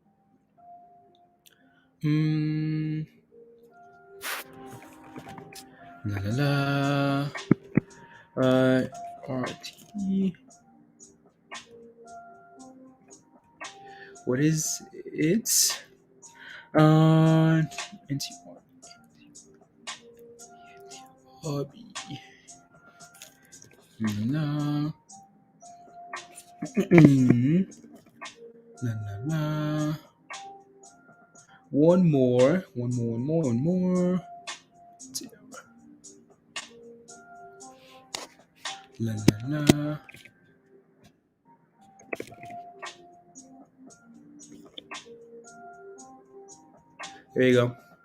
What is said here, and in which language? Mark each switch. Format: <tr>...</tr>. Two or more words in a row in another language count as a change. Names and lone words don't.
<en>La la la. RT. What is it? NTRB. La la la. One more. La la la. There you go.</en>